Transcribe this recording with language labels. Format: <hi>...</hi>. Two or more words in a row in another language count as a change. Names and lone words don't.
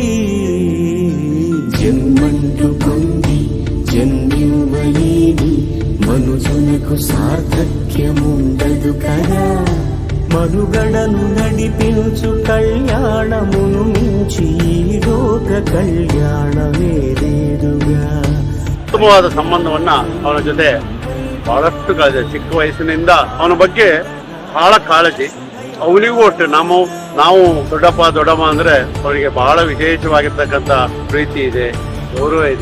<te>జన్మంటూ పొంది జన్మివ్వలేని మనుజునకు సార్థక్యముండదు కదా. మనుగడను నడిపించు కళ్యాణమును మించి ఈ లోక ಕಲ್ಯಾಣವೇ ಲೇದುಗಾ.</te> <kn>ಉತ್ತಮವಾದ ಸಂಬಂಧವನ್ನ ಅವನ ಜೊತೆ ಬಹಳಷ್ಟು ಕಾಳಜಿ. ಚಿಕ್ಕ ವಯಸ್ಸಿನಿಂದ ಅವನ ಬಗ್ಗೆ ಬಹಳ ಕಾಳಜಿ. ಅವನಿಗೂ ಅಷ್ಟೇ ನಾವು ದೊಡ್ಡಪ್ಪ ದೊಡ್ಡಮ್ಮ ಅಂದ್ರೆ ಅವರಿಗೆ ಬಹಳ ವಿಶೇಷವಾಗಿರ್ತಕ್ಕಂಥ ಪ್ರೀತಿ ಇದೆ, ಗೌರವ ಇದೆ.</kn>